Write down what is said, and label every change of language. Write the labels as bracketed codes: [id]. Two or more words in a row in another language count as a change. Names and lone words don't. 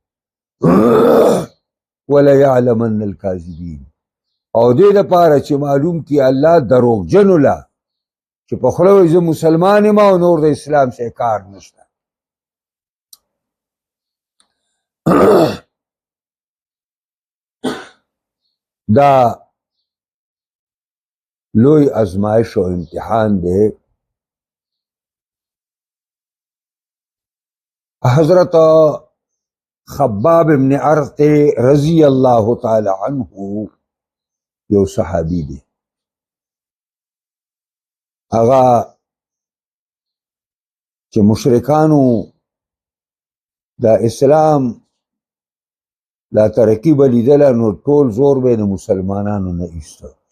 [ar] ولیعلمن الکاذبین، [ps] او دې دپاره چې معلوم کی الله دروغجنو لا چې په خوله وایي زه مسلمان یم او نور د اسلام سره کار نشته. دا لوی ازمایش او امتحان دی. حضرت خباب ابن ارت [ar] رضی اللہ تعالی عنہ [ps] یو صحابي دی، هغه چې مشرکانو د اسلام دا ترقی به لیدله نو ټول زور به د مسلمانانو نه ایسته.